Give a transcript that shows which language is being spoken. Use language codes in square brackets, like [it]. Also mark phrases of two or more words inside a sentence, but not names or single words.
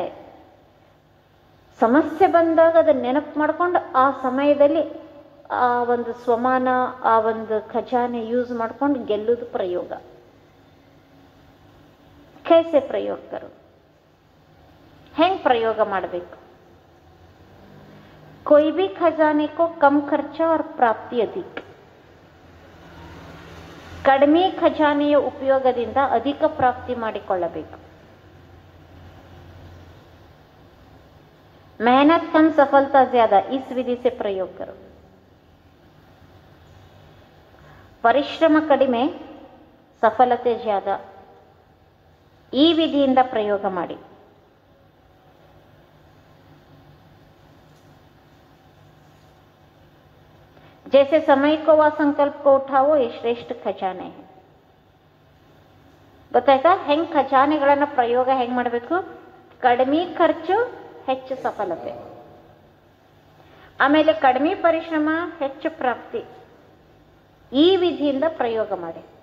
[kn] ಸಮಸ್ಯೆ ಬಂದಾಗ ಅದನ್ನ ನೆನಪು ಮಾಡ್ಕೊಂಡು ಆ ಸಮಯದಲ್ಲಿ ಆ ಒಂದು ಸ್ವಮಾನ, ಆ ಒಂದು ಖಜಾನೆ ಯೂಸ್ ಮಾಡ್ಕೊಂಡು ಗೆಲ್ಲುವುದು ಪ್ರಯೋಗ. [hi] कैसे प्रयोग करूँ, [kn] ಹೆಂಗ್ ಪ್ರಯೋಗ ಮಾಡಬೇಕು? [hi] कोई भी खजाने को कम खर्चा और प्राप्ति अधिक. [kn] ಕಡಿಮೆ ಖಜಾನೆಯ ಉಪಯೋಗದಿಂದ ಅಧಿಕ ಪ್ರಾಪ್ತಿ ಮಾಡಿಕೊಳ್ಳಬೇಕು. [hi] मेहनत कम सफलता ज्यादा, इस विधि से प्रयोग करो. [kn] ಪರಿಶ್ರಮ ಕಡಿಮೆ, ಸಫಲತೆ ಜ್ಯಾದ, ಈ ವಿಧಿಯಿಂದ ಪ್ರಯೋಗ ಮಾಡಿ. [hi] जैसे समय को व संकल्प को उठाओ, ये श्रेष्ठ खजाने है. [kn] ಗೊತ್ತಾಯ್ತಾ ಹೆಂಗ್ ಖಜಾನೆಗಳನ್ನ ಪ್ರಯೋಗ ಹೆಂಗ್ ಮಾಡಬೇಕು? ಕಡಿಮೆ ಖರ್ಚು, ಹೆಚ್ಚು ಸಫಲತೆ. ಆಮೇಲೆ ಕಡಿಮೆ ಪರಿಶ್ರಮ, ಹೆಚ್ಚು ಪ್ರಾಪ್ತಿ. ಈ ವಿಧಿಯಿಂದ ಪ್ರಯೋಗ ಮಾಡಿ.